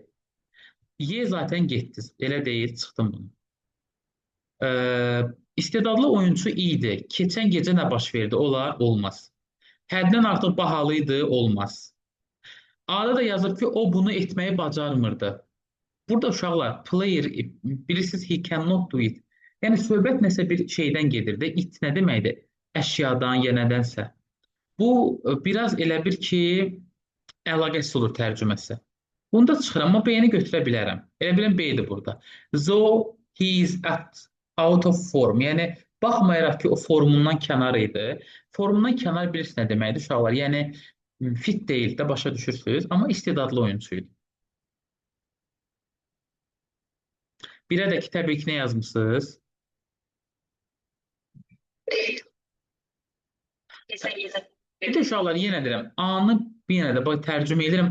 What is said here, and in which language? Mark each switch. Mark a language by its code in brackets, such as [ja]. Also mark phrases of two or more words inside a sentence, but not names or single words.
[az] Y zaten getdi. Elə deyil, çıxdım bunu. İstedadlı oyunçu idi. Keçən gecə nə baş verdi? Olar, olmaz. Həddən artıq bahalı idi, olmaz. A'da da yazır ki, o bunu etməyi bacarmırdı. Burada uşaqlar, player, bilirsiniz, [en] he cannot do it. [az] Yəni, söhbət nəsə bir şeydən gedir də, it nə deməkdir? Əşyadan, ya nədənsə. Bu, biraz elə bir ki, əlaqəsiz olur tərcüməsi. Bunda çıxıram, amma B-ni götürə bilərəm. Elə biləm B-dir burada. [en] Though he is out of form. [az] Yəni, baxmayaraq ki, o formundan kənar idi. Formundan kənar bilirsiniz nə deməkdir uşaqlar? Yəni, fit deyil də, başa düşürsünüz, amma istedadlı oyunçu idi. Birə də ki, təbii ki, nə yazmışsınız? Bir də uşaqlar, yenə deyirəm, A-nı yenə də tərcümə edirəm.